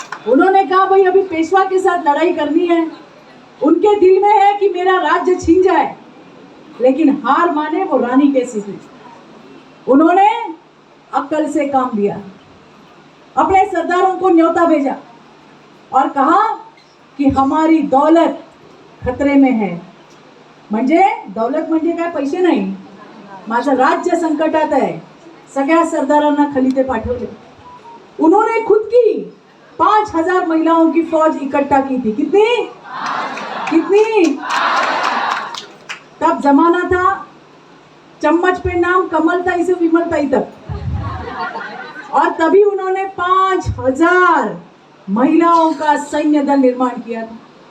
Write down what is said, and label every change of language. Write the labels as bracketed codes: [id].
[hi] उन्होंने कहा भाई अभी पेशवा के साथ लड़ाई करनी है, उनके दिल में है कि मेरा राज्य छीन जाए, लेकिन हार माने वो रानी कैसी थी. उन्होंने अक्ल से काम लिया, अपने सरदारों को न्योता भेजा और कहा कि हमारी दौलत खतरे में है. [mr] म्हणजे दौलत म्हणजे काय, पैसे नाही, माझं राज्य संकटात आहे. सगळ्या सरदारांना खलीते पाठवले. [hi] उन्होंने खुद की 5000 महिलाओं की फौज इकट्ठा की थी. कितनी कितनी, तब जमाना था चम्मच पे नाम कमलताई से विमलताई तक, और तभी उन्होंने 5000 महिलाओं का सैन्य दल निर्माण किया था.